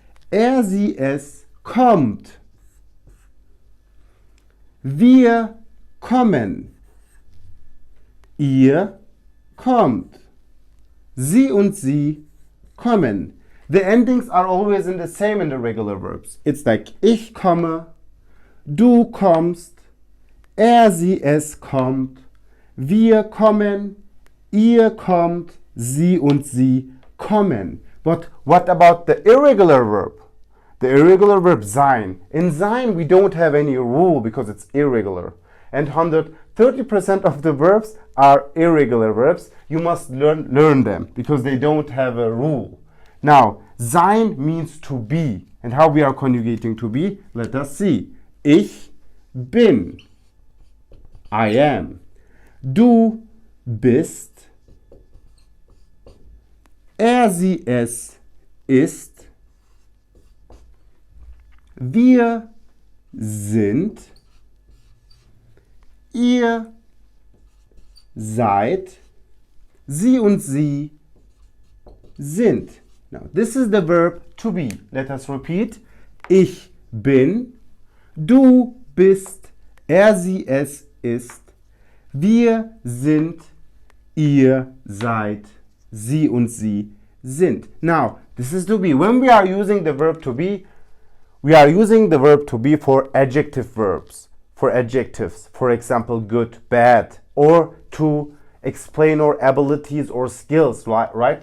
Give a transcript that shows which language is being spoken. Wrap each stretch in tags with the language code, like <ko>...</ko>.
<de>Sie es kommt. Wir kommen. Ihr kommt. Sie und sie kommen.</de> <en>The endings are always in the same in the regular verbs. It's like</en> <de>ich komme, du kommst, sie es kommt, wir kommen, ihr kommt, sie und sie kommen.</de> <en>But what about the irregular verb? The irregular verb sein. In sein we don't have any rule because it's irregular. And 130% of the verbs are irregular verbs. You must learn them because they don't have a rule. Now, sein means to be. And how we are conjugating to be? Let us see.</en> <de>Ich bin.</de> <en>I am.</en> <de>Du bist. Sie es ist. Wir sind. Ihr seid. Sie und sie sind.</de> <en>Now, this is the verb to be. Let us repeat.</en> <de>Ich bin. Du bist. Sie es ist. Wir sind. Ihr seid. sie und sie sind.</de> <en>Now, this is to be. When we are using the verb to be, we are using the verb to be for adjective verbs, for adjectives. For example, good, bad, or to explain our abilities or skills, right?</en>